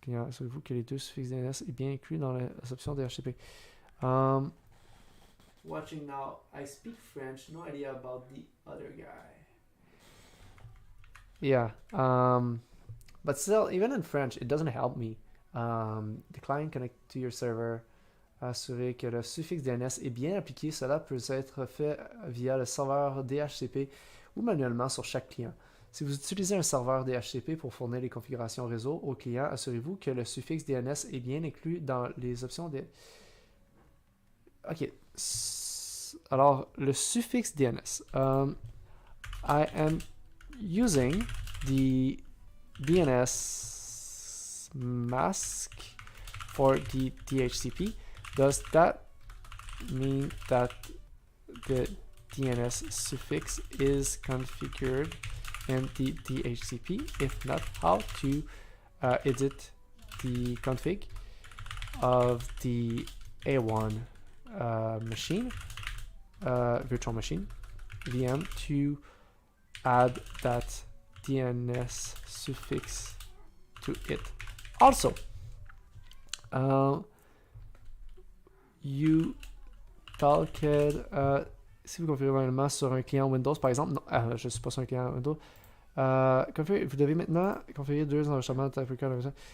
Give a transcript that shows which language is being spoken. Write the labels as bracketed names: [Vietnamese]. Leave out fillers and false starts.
[French] Savez-vous que les deux suffixes DNS est bien inclus dans les options DHCP? [English] Watching now, I speak French. No idea about the other guy. Yeah. But still, even in French, it doesn't help me. The client connect to your server. [French] Assurer que le suffixe DNS est bien appliqué. Cela peut être fait via le serveur DHCP ou manuellement sur chaque client. Si vous utilisez un serveur DHCP pour fournir les configurations réseau au client, assurez-vous que le suffixe DNS est bien inclus dans les options de... Ok. Alors, le suffixe DNS. [English] I am using the DNS mask for the DHCP. Does that mean that the DNS suffix is configured in the DHCP? If not, how to edit the config of the A1 machine, virtual machine, VM, to add that DNS suffix to it. Also, you talked, [French] si vous configurez manuellement sur un client Windows, par exemple, non, je ne suis pas sur un client Windows, vous devez maintenant configurer deux enregistrements de type record.